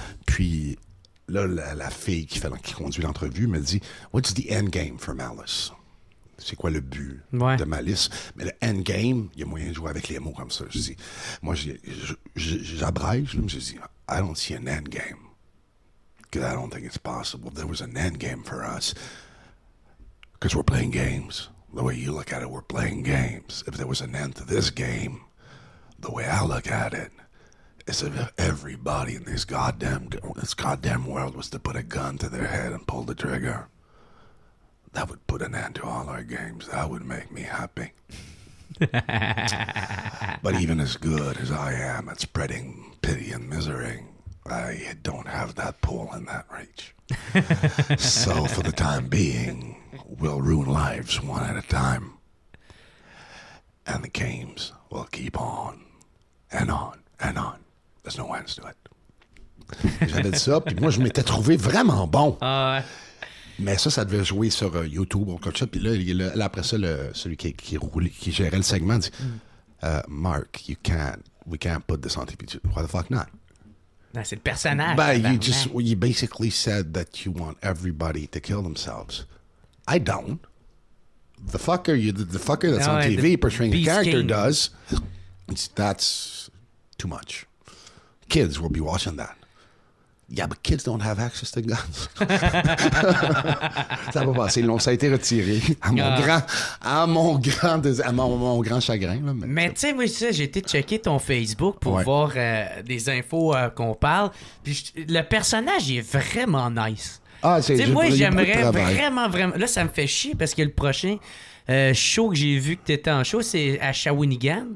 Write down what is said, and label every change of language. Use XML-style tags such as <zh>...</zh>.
<fr>Puis là, la fille qui conduit l'entrevue me dit «</fr> <en>What's the end game for Malice?</en> <fr>» C'est quoi le but de Malice? Mais le endgame, il y a moyen de jouer avec les mots comme ça. Je dis, moi, j'abrège, je dis «</fr> <en>I don't see an endgame. Because I don't think it's possible. There was an end game for us. Because we're playing games. The way you look at it, we're playing games. If there was an end to this game, the way I look at it, is if everybody in this goddamn world was to put a gun to their head and pull the trigger, that would put an end to all our games. That would make me happy. But even as good as I am at spreading pity and misery, I don't have that pull and that reach. So for the time being, we'll ruin lives one at a time. And the games will keep on and on and on. There's no ends to it.</en> <fr>J'avais dit ça, puis moi, je m'étais trouvé vraiment bon. Mais ça devait jouer sur YouTube ou quelque chose. Puis là, après ça, celui qui gérait le segment dit Mark,</fr> <en>we can't put this on TV. Why the fuck not?</en> <fr>Non, c'est le personnage.</fr> <en>You basically said that you want everybody to kill themselves. I don't. The fucker that's on TV portraying the character King does. That's too much. Kids will be watching that. Yeah, but kids don't have access to guns.</en> <fr>Ça va passer long. Ça a été retiré à mon grand chagrin. Là, mais tu sais, moi, j'ai été checker ton Facebook pour voir des infos qu'on parle. Puis le personnage, il est vraiment nice. Ah, moi, j'aimerais vraiment... Là, ça me fait chier parce que le prochain show que j'ai vu que t'étais en show, c'est à Shawinigan.</fr>